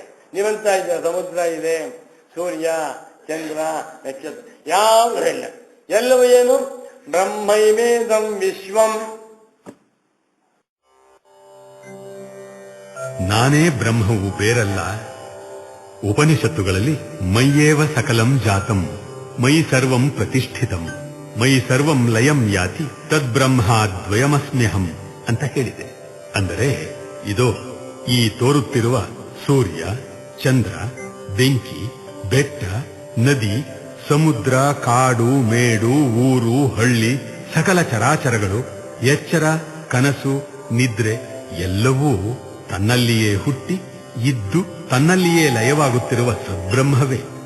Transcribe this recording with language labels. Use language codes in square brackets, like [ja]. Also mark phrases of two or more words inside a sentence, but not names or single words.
[kn] ನೀವಂತ ಇದೆ, ಸಮುದ್ರ ಇದೆ, ಸೂರ್ಯ, ಚಂದ್ರ, ನಕ್ಷತ್ರ ಯಾವುದೂ ಇಲ್ಲ. ಎಲ್ಲವೂ ಏನು? [sa] ಬ್ರಹ್ಮೈವೇದಂ ವಿಶ್ವಂ. [kn] ನಾನೇ ಬ್ರಹ್ಮವು ಬೇರಲ್ಲ. [sa] ಉಪನಿಷತ್ತುಗಳಲ್ಲಿ ಮಯ್ಯೇವ ಸಕಲಂ ಜಾತಂ ಮಯಿ ಸರ್ವಂ ಪ್ರತಿಷ್ಠಿತಂ ಮಯಿ ಸರ್ವಂ ಲಯಂ ಯಾತಿ ತದ್ಬ್ರಹ್ಮಾದ್ವಯಮಸ್ಮ್ಯಹಂ [kn] ಅಂತ ಹೇಳಿದೆ. ಅಂದರೆ ಇದೋ ಈ ತೋರುತ್ತಿರುವ ಸೂರ್ಯ, ಚಂದ್ರ, ಬೆಂಕಿ, ಬೆಟ್ಟ, ನದಿ, ಸಮುದ್ರ, ಕಾಡು, ಮೇಡು, ಊರು, ಹಳ್ಳಿ, ಸಕಲ ಚರಾಚರಗಳು, ಎಚ್ಚರ, ಕನಸು, ನಿದ್ರೆ ಎಲ್ಲವೂ ತನ್ನಲ್ಲಿಯೇ ಹುಟ್ಟಿ ಇದ್ದು ತನ್ನಲ್ಲಿಯೇ ಲಯವಾಗುತ್ತಿರುವ ಸದ್ಬ್ರಹ್ಮವೇ.